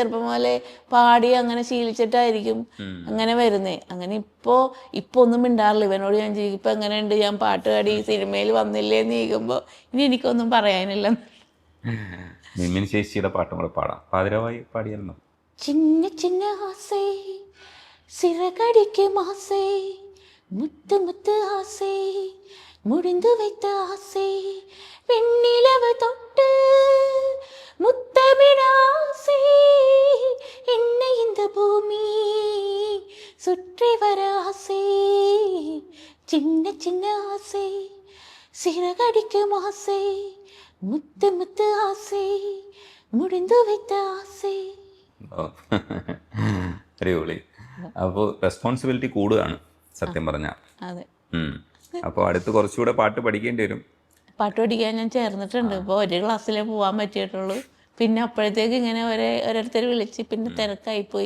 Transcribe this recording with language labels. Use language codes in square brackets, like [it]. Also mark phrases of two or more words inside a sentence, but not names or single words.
[ml] ചെറുപ്പം പോലെ പാടി അങ്ങനെ ശീലിച്ചിട്ടായിരിക്കും അങ്ങനെ വരുന്നേ. അങ്ങനെ ഇപ്പോൾ ഒന്നും മിണ്ടാറില്ല. ഇവനോട് ഞാൻ ചോദിക്കും ഇപ്പം എങ്ങനെയുണ്ട്, ഞാൻ പാട്ട് പാടി സിനിമയിൽ വന്നില്ലേ എന്ന് ചോദിക്കുമ്പോൾ ഇനി എനിക്കൊന്നും പറയാനില്ല. മിൻമിനി ചേച്ചിയുടെ പാട്ടും കൂടെ പാടാം. പാതിരാവായി പാടിയായിരുന്നു. [ta] சின்ன சின்ன ஆசை சிறகடிக்கும் ஆசை, முத்து முத்து ஆசை, முடிந்து வைத்த ஆசை, வெண்ணிலவு தொட்டு முத்தமிழ ஆசை, என்னை இந்த பூமி சுற்றி வர ஆசை, சின்ன சின்ன ஆசை, சிறகடிக்கும் ஆசை, முத்து முத்து ஆசை, முடிந்து வைத்த ஆசை. [ml] അടിപൊളി. അപ്പോൾ റെസ്പോൺസിബിലിറ്റി കൂടുകയാണ് സത്യം പറഞ്ഞാൽ. അതെ. അപ്പോൾ അടുത്ത് കുറച്ചുകൂടെ പാട്ട് പഠിക്കേണ്ടി വരും. പാട്ട് പഠിക്കാൻ ഞാൻ ചേർന്നിട്ടുണ്ട്. ഇപ്പോൾ ഒരു ക്ലാസ്സിലേ പോകാൻ പറ്റിയിട്ടുള്ളൂ. പിന്നെ അപ്പോഴത്തേക്ക് ഇങ്ങനെ ഓരോരുത്തർ വിളിച്ച് പിന്നെ തിരക്കായിപ്പോയി.